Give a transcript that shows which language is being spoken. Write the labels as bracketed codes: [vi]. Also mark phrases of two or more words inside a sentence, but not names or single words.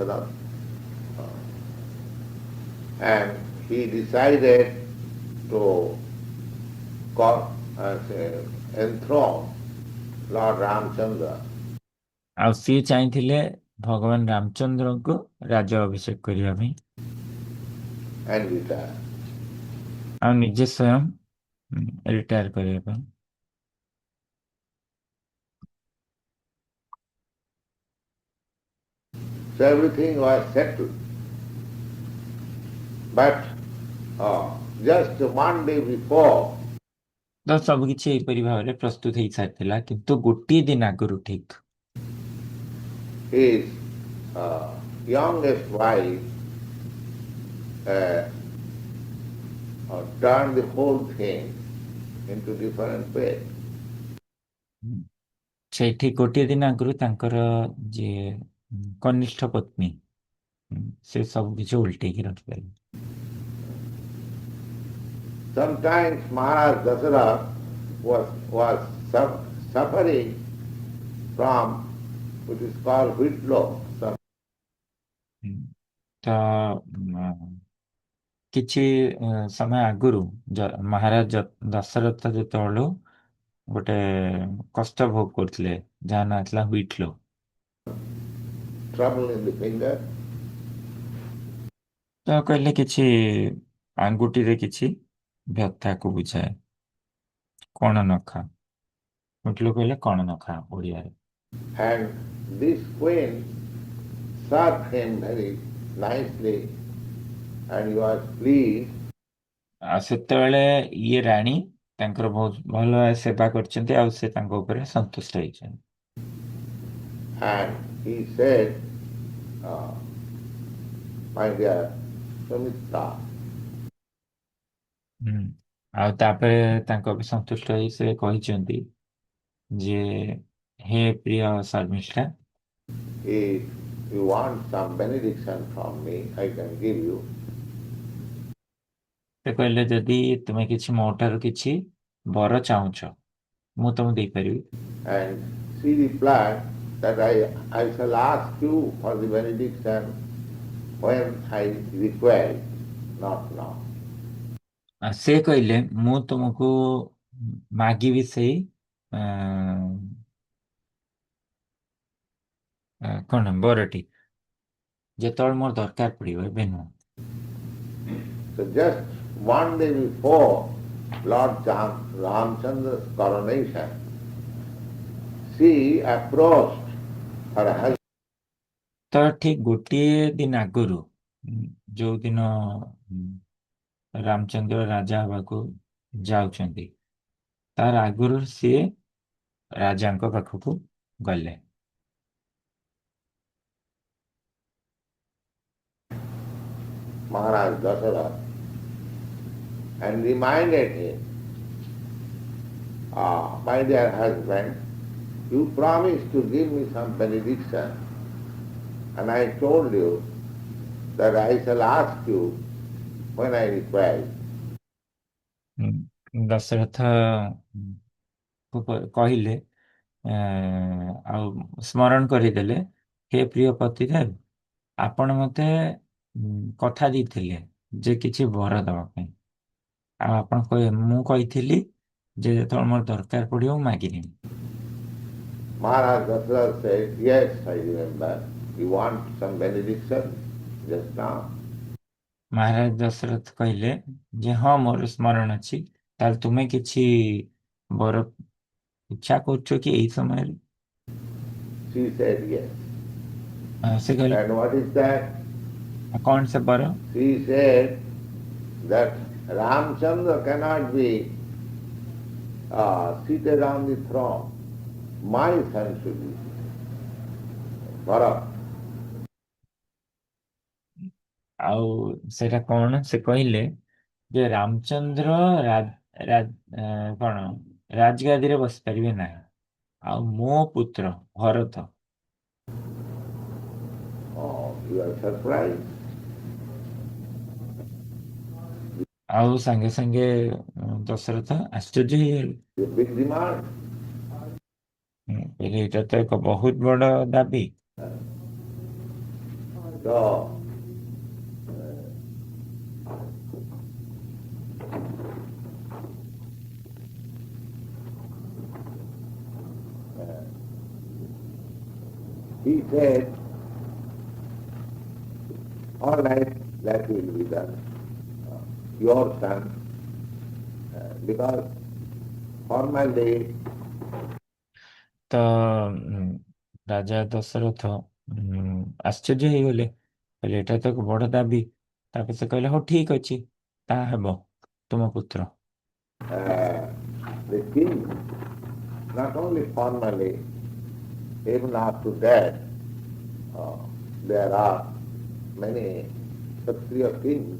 [en] And he decided to enthrone Lord Ramchandra. [or] ଆଉ ସିଏ ଚାହିଁଥିଲେ ଭଗବାନ ରାମଚନ୍ଦ୍ରଙ୍କୁ ରାଜ ଅଭିଷେକ କରିବା ପାଇଁ [en] And retire. [or] ଆଉ ନିଜେ ସ୍ୱୟଂ ରିଟାୟାର କରିବା ପାଇଁ। [en] So everything was settled. But just one day before, [or] ତ ସବୁ କିଛି ଏହିପରି ଭାବରେ ପ୍ରସ୍ତୁତ ହେଇସାରିଥିଲା, କିନ୍ତୁ ଗୋଟିଏ ଦିନ ଆଗରୁ ଠିକ [en] his youngest wife turned the whole thing into different way. [or] ସେଇଠି ଗୋଟିଏ ଦିନ ଆଗରୁ ତାଙ୍କର ଯିଏ କନିଷ୍ଠ ପତ୍ନୀ ସେ ସବୁ କିଛି ଉଲଟେଇକି ରଖିପାରିଲେ। [en] Sometimes Maharaj Dasharatha was suffering from what is called whitlow. [or] ତ କିଛି ସମୟ ଆଗରୁ ମହାରାଜ ଦଶରଥ ଯେତେବେଳୁ ଗୋଟେ କଷ୍ଟ ଭୋଗ କରୁଥିଲେ ଯାହା ନାଁ ଥିଲା ହ୍ୱିଟଲୋ। [en] Trouble in the finger. [or] ତ କହିଲେ କିଛି ଆଙ୍ଗୁଠିରେ କିଛି ବ୍ୟଥାକୁ ବୁଝାଏ। କଣ ନଖା, ହ୍ୱିଟଲୋ କହିଲେ କଣ ନଖା ଓଡ଼ିଆରେ। [en] And this queen served him very nicely and he was pleased. [or] ଆଉ ସେତେବେଳେ ଇଏ ରାଣୀ ତାଙ୍କର ବହୁତ ଭଲ ଭାବେ ସେବା କରିଛନ୍ତି ଆଉ ସେ ତାଙ୍କ ଉପରେ ସନ୍ତୁଷ୍ଟ ହେଇଛନ୍ତି। [en] And he said, my dear Sumitra, [or] ଆଉ ତାପରେ ତାଙ୍କ ବି ସନ୍ତୁଷ୍ଟ ହେଇ ସେ କହିଛନ୍ତି ଯେ ହେ ପ୍ରିୟ ଶର୍ମିଷ୍ଠା, [en] if you want some benediction from me, I can give you. [or] ସେ କହିଲେ ଯଦି ତୁମେ କିଛି ମୋ ଠାରୁ କିଛି ବର ଚାହୁଁଛ ମୁଁ ତମକୁ ଦେଇପାରିବି। [en] And she replied that I shall ask you for the benediction when I require, not now. [or] ସେ କହିଲେ ମୁଁ ତୁମକୁ ମାଗିବି ସେଇ କଣ ବରଟି ଯେତେବେଳେ ମୋର ଦରକାର ପଡିବ, ଏବେ ନୁହଁ। [en] So just one day before Lord Ramchandra's coronation, she approached her husband. [or] ତ ଠିକ ଗୋଟିଏ ଦିନ ଆଗରୁ ଯୋଉ ଦିନ ରାମଚନ୍ଦ୍ର ରାଜା ହବାକୁ ଯାଉଛନ୍ତି ତାର ଆଗରୁ ସିଏ ରାଜାଙ୍କ ପାଖକୁ ଗଲେ। [en] Maharaj Dasarath, and reminded him, my dear husband, you promised to give me some benediction, and I told you that I shall ask you when I require. [or] ଦଶରଥ କହିଲେ ଆଉ ସ୍ମରଣ କରିଦେଲେ, ହେ ପ୍ରିୟ ପତିଦେବ, ଆପଣ ମତେ କଥା ଦେଇଥିଲେ ଯେ କିଛି ବର ଦେବା ପାଇଁ, ଆଉ ଆପଣ ମୁଁ କହିଥିଲି ଯେ ଯେତେବେଳେ ମୋର ଦରକାର ପଡିବ ମୁଁ ମାଗିନେବି। [en] Maharaj Dasarath said, yes, I remember. You want some benediction just now? [or] ମହାରାଜ ଦଶରଥ କହିଲେ ଯେ ହଁ ମୋର ସ୍ମରଣ ଅଛି, ତାହେଲେ ତୁମେ କିଛି ବର ଇଚ୍ଛା କରୁଛ କି ଏଇ ସମୟରେ? [en] She said yes. [or] ସେ କହିଲେ [en] And what is that? [or] କଣ ସେ ବର? [en] She said that Ramchandra cannot be seated on the throne. My son should be Bharat. [or] ଆଉ ସେଟା କଣ? ସେ କହିଲେ ଯେ ରାମଚନ୍ଦ୍ର କଣ ରାଜଗାଦିରେ ବସିପାରିବେ ନାହିଁ, ଆଉ ମୋ ପୁତ୍ର ଭରତ। [en] Oh, you are surprised. [or] ଆଉ ସାଙ୍ଗେ ସାଙ୍ଗେ ଦଶରଥ ଆଶ୍ଚର୍ଯ୍ୟ ହେଇଗଲେ। [en] It's a big demand. [or] କହିଲେ ଏଇଟା ତ ଏକ ବହୁତ ବଡ ଦାବି। [en] So, he said, all right, that will be done. Your son, because formally [or] ତ ରାଜା ଦଶରଥ ଆଶ୍ଚର୍ଯ୍ୟ ହେଇଗଲେ, କହିଲେ ଏଇଟା ତ ଏକ ବଡ ଦାବି। ତାପରେ ସେ କହିଲେ ହଉ ଠିକ ଅଛି, ତାହା ହେବ, ତୁମ ପୁତ୍ର। [en] the king, not only formally, even after that, there are many Kshatriya kings.